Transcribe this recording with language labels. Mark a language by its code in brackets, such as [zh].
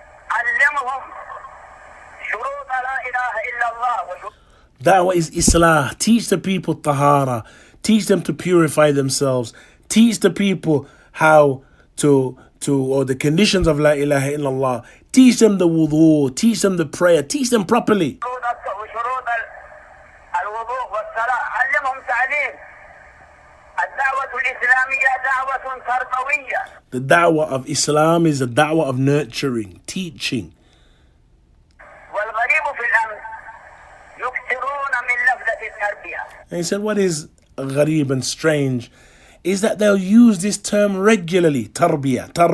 [ar] علمهم شروط لا إله إلا الله. [en] Da'wah is islah. Teach the people tahara. Teach them to purify themselves. Teach the people how or the conditions of la ilaha illallah. Teach them the wudu. Teach them the prayer. Teach them properly. [ar] وشروط الوضوء والصلاة. علمهم تعليم. الدعوة الإسلامية دعوة تربوية. [en] The da'wah of Islam is a da'wah of nurturing, teaching. [ar] والغريب في الأمر يكثرون من لفظة التربية. [en] And he said, what is gharib and strange is that they'll use this term regularly. Tarbiyah.